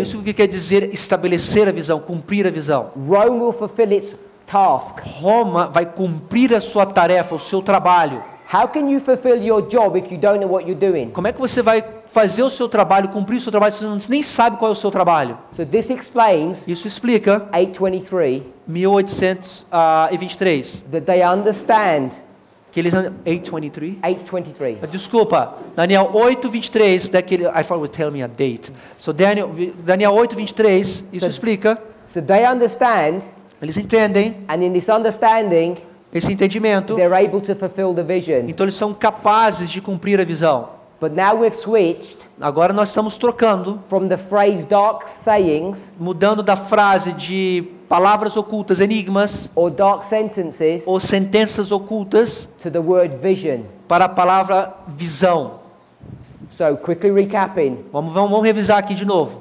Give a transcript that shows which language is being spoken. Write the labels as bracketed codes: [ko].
[pt] Isso que quer dizer estabelecer a visão, cumprir a visão. [en] Rome will fulfill its task. [pt] Roma vai cumprir a sua tarefa, o seu trabalho. [en] How can you fulfill your job if you don't know what you're doing? [pt] Como é que você vai fazer o seu trabalho, cumprir o seu trabalho, se você nem sabe qual é o seu trabalho? [en] So this explains [pt] Isso explica 8:23 1823. [en] that they understand. [pt] Que eles 823. 8:23. Desculpa, Daniel 8:23, daquele [en] I thought would tell me a date. [pt] So Daniel 8:23, isso explica. [en] So they understand, [pt] Eles entendem [en] and in this understanding, [pt] esse entendimento, [en] they're able to fulfill the vision. [pt] então eles são capazes de cumprir a visão. [en] But now we've switched [pt] Agora nós estamos trocando, [en] from the phrase dark sayings [pt] mudando da frase de palavras ocultas, enigmas, [en] or dark sentences [pt] ou sentenças ocultas, [en] to the word vision. [pt] para a palavra visão. [en] So quickly recapping, [pt] Vamos revisar aqui de novo.